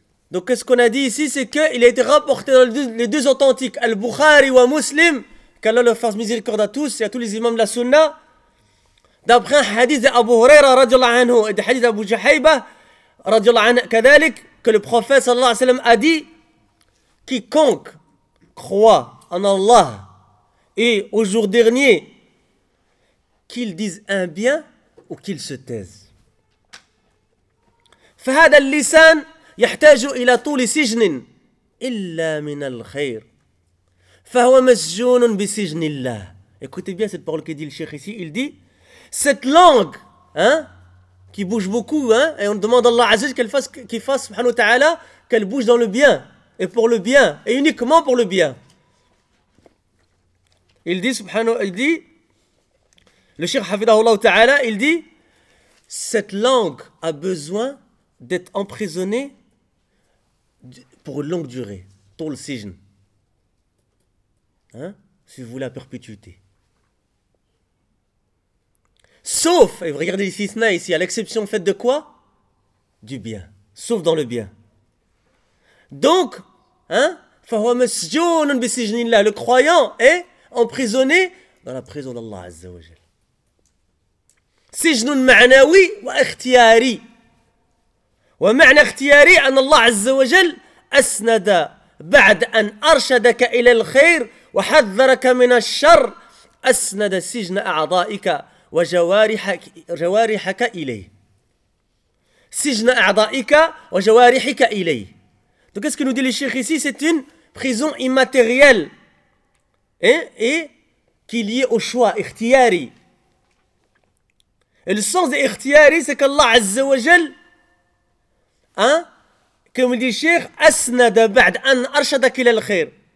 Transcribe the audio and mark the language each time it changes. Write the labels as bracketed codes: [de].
[fr] Donc qu'est-ce qu'on a dit ici, c'est que il a été rapporté dans les deux authentiques, Al-Bukhari wa Muslim, qu'Allah leur fasse miséricorde à tous et à tous les imams de la Sunna, d'après un hadith d'Abu Huraira radiallahu anhu et de hadith d'Abu Juhayba radiallahu anhu [ar] kadhalik, [fr] que le prophète sallallahu alayhi wa sallam a dit: quiconque croit en Allah et au jour dernier, qu'il dise un bien ou qu'il se taise. [ar] فهذا اللسان يحتاج الى طول سجن الا من الخير فهو مسجون بسجن الله. [fr] Écoutez bien cette parole que dit le cheikh ici, il dit cette langue, hein, qui bouge beaucoup, hein, et on demande à Allah Azza wa Jalla qu'il fasse subhanahu wa ta'ala qu'elle bouge dans le bien et pour le bien et uniquement pour le bien. Il dit subhanahu, il dit le cheikh Hafidahullah Ta'ala, il dit cette langue a besoin d'être emprisonnée pour une longue durée. [ar] Tol sijn. [fr] Hein? Si vous voulez, la perpétuité. Sauf, et regardez ici, ici, à l'exception faite de quoi? Du bien. Sauf dans le bien. Donc, hein? Le croyant est emprisonné dans la prison d'Allah Azza wa Jalla. [ar] سجن معنوي واختياري ومعنى اختياري أن الله عز وجل أسند بعد أن أرشدك إلى الخير وحذرك من الشر أسند سجن أعضائك وجوارحك جوارحك إليه. سجن أعضائك وجوارحك إليه. [fr] Donc qu'est-ce que nous dit le Cheikh ici? C'est une prison immatérielle, hein, et qui est liée au choix, ikhtiyari. Et le sens d'ikhtiyari, c'est qu'Allah Azza wa Jal, hein, comme dit le Cheikh, [ar] asnada ba'd an arshadak ila al-khair.